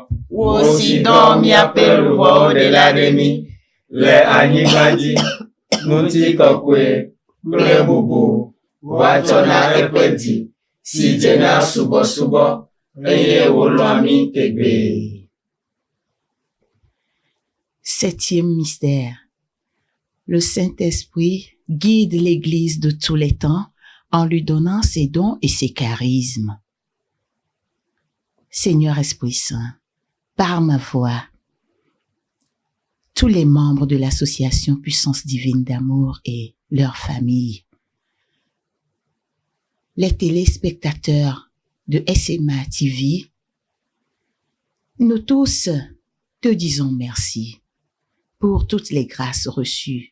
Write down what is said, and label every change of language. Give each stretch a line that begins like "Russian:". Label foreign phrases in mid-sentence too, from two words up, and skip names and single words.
Ewe: Wò si dɔ míaƒe luʋɔwo ɖe la ɖe mí le anyigba dzi, ŋuti kɔkue kple bubu woatsɔ na eƒe dzi si dzena subɔsubɔ eye wòlɔ̃a mí tegbe.
French: Septième mystère. Le Saint-Esprit guide l'Église de tous les temps en lui donnant ses dons et ses charismes. Seigneur Esprit Saint, par ma voix, tous les membres de l'association Puissance Divine d'Amour et leurs familles, les téléspectateurs de SMA TV, nous tous te disons merci pour toutes les grâces reçues.